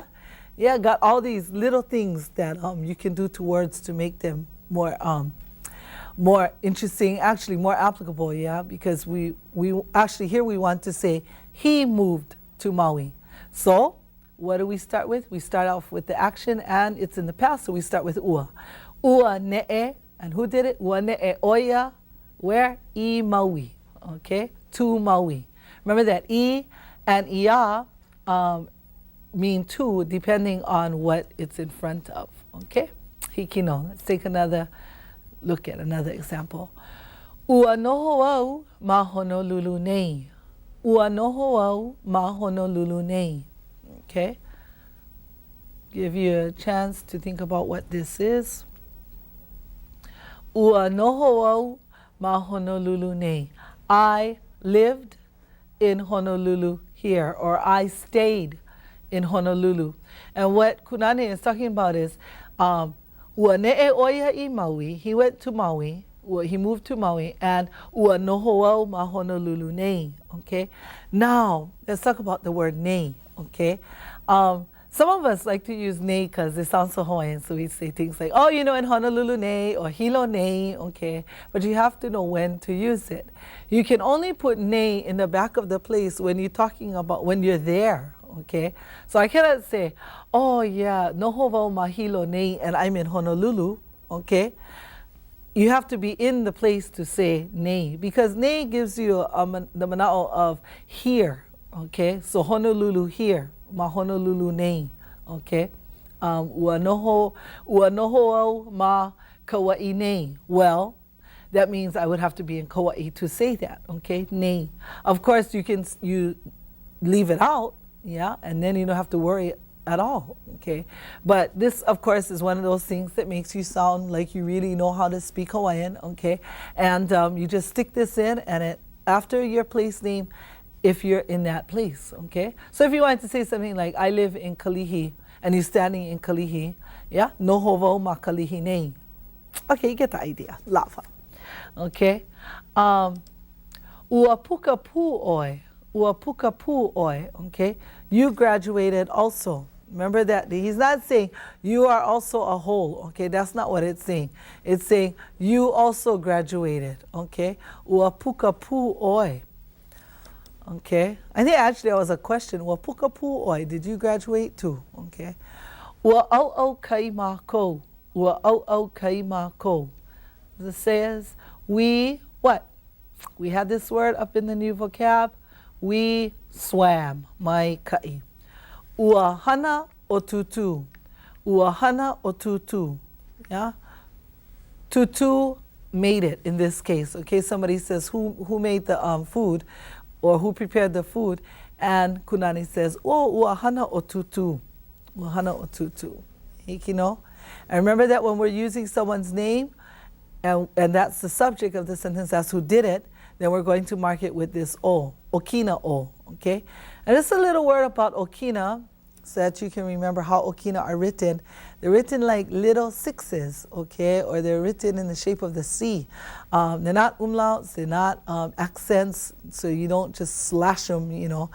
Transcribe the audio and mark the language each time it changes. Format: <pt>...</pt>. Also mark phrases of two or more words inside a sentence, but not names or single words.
<en>Yeah, got all these little things that you can do to words to make them more more interesting, actually more applicable, yeah? Because we actually here we want to say he moved to Maui. So what do we start with? We start off with the action, and it's in the past, so we start with ua.</en> <haw>Ua ne'e,</haw> <en>and who did it?</en> <haw>Ua ne'e oia,</haw> <en>where?</en> <haw>I Maui,</haw> <en>okay? To Maui. Remember that I and ia mean to, depending on what it's in front of, okay?</en> <haw>Hikino.</haw> <en>Let's take another look at another example.</en> <haw>Ua noho au ma Honolulu nei. Ua noho au ma Honolulu nei.</haw> <en>Okay, give you a chance to think about what this is.</en> <haw>Ua noho au ma Honolulu nei.</haw> <en>I lived in Honolulu here, or I stayed in Honolulu. And what Kunane is talking about is,</en> <haw>ua ne'e oia I Maui.</haw> <en>He went to Maui. He moved to Maui, and</en> <haw>ua noho au ma Honolulu nei.</haw> <en>Okay, now let's talk about the word nei. Okay, some of us like to use nei because it sounds so Hawaiian, so we say things like, oh, you know, in Honolulu nei or hilo nei, okay, but you have to know when to use it. You can only put nei in the back of the place when you're talking about when you're there, okay? So I cannot say, oh yeah,</en> <haw>noho wau ma hilo nei</haw> <en>and I'm in Honolulu, okay? You have to be in the place to say nei, because nei gives you the mana'o of here. Okay, so Honolulu here,</en> <haw>ma Honolulu nei, okay? Ua noho au ma Kauai nei.</haw> <en>Well, that means I would have to be in Kauai to say that, okay?</en> <haw>Nei.</haw> <en>Of course, you leave it out, yeah, and then you don't have to worry at all, okay? But this, of course, is one of those things that makes you sound like you really know how to speak Hawaiian, okay? And you just stick this in, and after your place name, if you're in that place, okay? So if you wanted to say something like, I live in Kalihi, and you're standing in Kalihi, yeah?</en> <haw>Noho wau ma Kalihi nei.</haw> <en>Okay, you get the idea.</en> <haw>Lava. Okay? Ua puka pu oi. Ua puka pu oi,</haw> <en>okay? You graduated also. Remember that he's not saying you are also a whole, okay? That's not what it's saying. It's saying you also graduated, okay?</en> <haw>Ua puka pu oi.</haw> <en>Okay, I think actually that was a question.</en> <haw>Ua puka pu oi,</haw> <en>did you graduate too?</en> <haw>Okay. Ua au au kai mākou. Ua au au kai mākou.</haw> <en>It says, we, what? We had this word up in the new vocab. We swam,</en> <haw>mai kai. Ua hana o tutu. Ua hana o tutu. Yeah?</haw> <en>Tutu made it in this case. Okay, somebody says, who made the food? Or who prepared the food, and Kunani says,</en> <haw>oh, ua hana o tutu. Ua hana o tutu. Hikino?</haw> <en>And remember that when we're using someone's name, and that's the subject of the sentence, that's who did it, then we're going to mark it with this o, okina o, okay? And just a little word about okina, so that you can remember how okina are written. They're written like little sixes, okay? Or they're written in the shape of the C. They're not umlauts, they're not accents, so you don't just slash them, you know.</en>